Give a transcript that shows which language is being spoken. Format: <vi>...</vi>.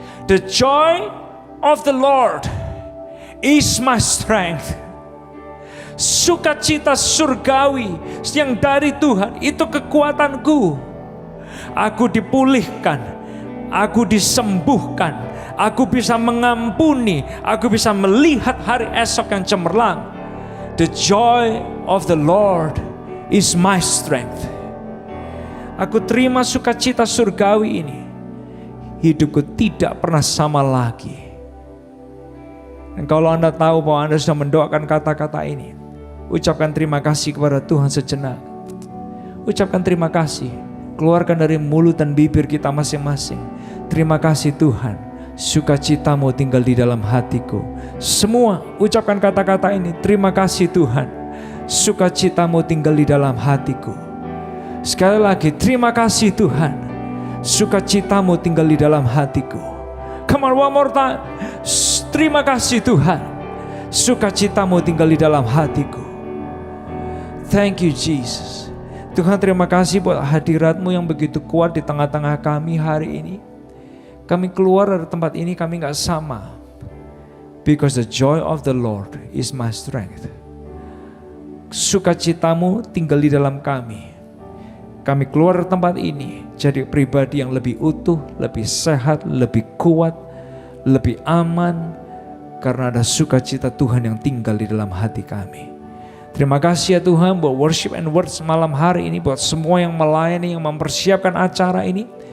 <en>The joy of the Lord is my strength.</en> <id>Sukacita surgawi yang dari Tuhan itu kekuatanku. Aku dipulihkan, aku disembuhkan, aku bisa mengampuni, aku bisa melihat hari esok yang cemerlang.</id> <en>The joy of the Lord is my strength.</en> <id>Aku terima sukacita surgawi ini. Hidupku tidak pernah sama lagi. Dan kalau Anda tahu bahwa Anda sudah mendoakan kata-kata ini, ucapkan terima kasih kepada Tuhan sejenak. Ucapkan terima kasih. Keluarkan dari mulut dan bibir kita masing-masing. Terima kasih Tuhan. Sukacitamu tinggal di dalam hatiku. Semua ucapkan kata-kata ini. Terima kasih Tuhan. Sukacitamu tinggal di dalam hatiku. Sekali lagi, terima kasih Tuhan. Sukacitamu tinggal di dalam hatiku.</id> <en>Come on, one more time.</en> <id>Terima kasih Tuhan. Sukacitamu tinggal di dalam hatiku.</id> <en>Thank you Jesus.</en> <id>Tuhan, terima kasih buat hadirat-Mu yang begitu kuat di tengah-tengah kami hari ini. Kami keluar dari tempat ini, kami gak sama.</id> <en>Because the joy of the Lord is my strength.</en> <id>Sukacitamu tinggal di dalam kami. Kami keluar dari tempat ini jadi pribadi yang lebih utuh, lebih sehat, lebih kuat, lebih aman. Karena ada sukacita Tuhan yang tinggal di dalam hati kami. Terima kasih ya Tuhan buat</id> <en>worship and words</en> <id>malam hari ini. Buat semua yang melayani, yang mempersiapkan acara ini.</id>